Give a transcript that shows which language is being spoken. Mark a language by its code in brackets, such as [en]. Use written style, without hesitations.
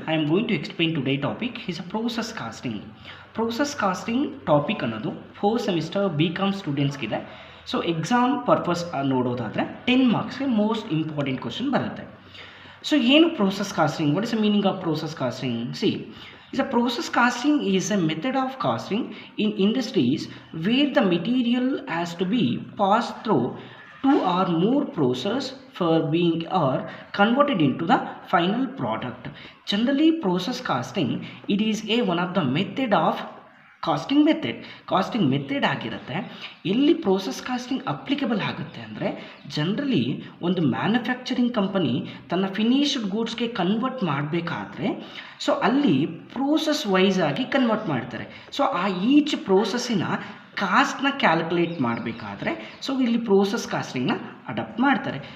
[en] I am going to explain today's topic is a process casting. Process casting topic [kn] ಅನ್ನೋದು 4th semester BCom ಸ್ಟೂಡೆಂಟ್ಸ್ಗೆ ಇದೆ. So exam purpose ನೋಡೋದಾದರೆ 10 ಮಾರ್ಕ್ಸ್ಗೆ most important question ಬರುತ್ತೆ. So ಏನು process casting? [en] What is the meaning of process casting? Is a process casting is a method of casting in industries where the material has to be passed through two or more process for being or converted into the final product. Generally, process casting it is one of the method of [kn] casting method ಆಗಿರುತ್ತೆ. ಎಲ್ಲಿ process casting applicable ಆಗುತ್ತೆ ಅಂದರೆ generally ಒಂದು manufacturing company ತನ್ನ finished ಗೂಡ್ಸ್ಗೆ convert ಮಾಡಬೇಕಾದ್ರೆ so ಅಲ್ಲಿ process wise ಆಗಿ convert ಮಾಡ್ತಾರೆ. ಸೊ ಆ ಈಚ್ ಪ್ರೋಸೆಸ್ಸಿನ ಕಾಸ್ಟ್ನ ಕ್ಯಾಲ್ಕುಲೇಟ್ ಮಾಡಬೇಕಾದ್ರೆ ಸೊ ಇಲ್ಲಿ ಪ್ರೋಸೆಸ್ ಕಾಸ್ಟಿಂಗ್ನ ಅಡಾಪ್ಟ್ ಮಾಡ್ತಾರೆ.